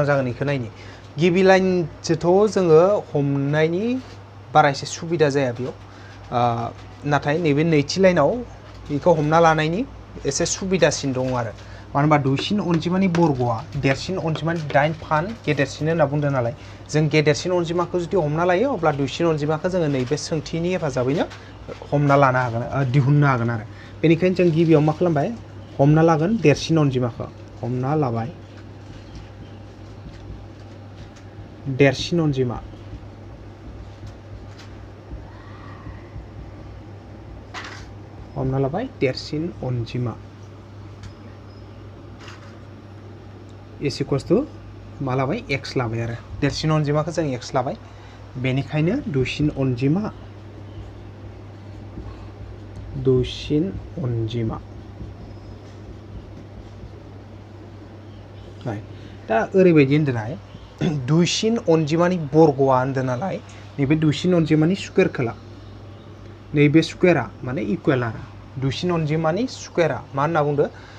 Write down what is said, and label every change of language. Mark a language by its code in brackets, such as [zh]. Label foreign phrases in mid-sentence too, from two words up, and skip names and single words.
[brx] जागोन इखौ नायनि गिबि लाइनजोंथ' जोङो हमनायनि बारा एसे सुबिदा जाया बेयाव नाथाय नैबे नैथि लाइनाव बेखौ हमना लानायनि एसे सुबिदासिन दं आरो मानो होनबा दुइसिन अनजिमानि बर्गआ देरसिन अनजिमानि 8 फान गेदेरसिन होनना बुंदों नालाय जों गेदेरसिन अनजिमाखौ जुदि हमना लायो अब्ला दुइसिन अनजिमाखौ जोङो नैबे सोंथिनि हेफाजाबैनो हमना लानो हागोन दिहुननो हागोन आरो बेनिखायनो जों गिबियाव मा खालामबाय हमना लागोन देरसिन अनजिमाखौ हमना लाबाय देरसिन अनजिमा हमना लाबाय देरसिन अनजिमा [en] is equals to [brx] मा लाबाय x लाबाय आरो देरसिन अनजिमाखौ जों x लाबाय बेनिखायनो दुइसिन अनजिमा दा ओरैबायदि होनदोंनाय दुइसिन अनजिमानि बर्गआ होनदों नालाय नैबे दुइसिन अनजिमानि स्कुवेरखौ ला नैबे स्कुवेरा माने इकुवेल आरो दुइसिन अनजिमानि स्कुवेरा मा होनना बुंदों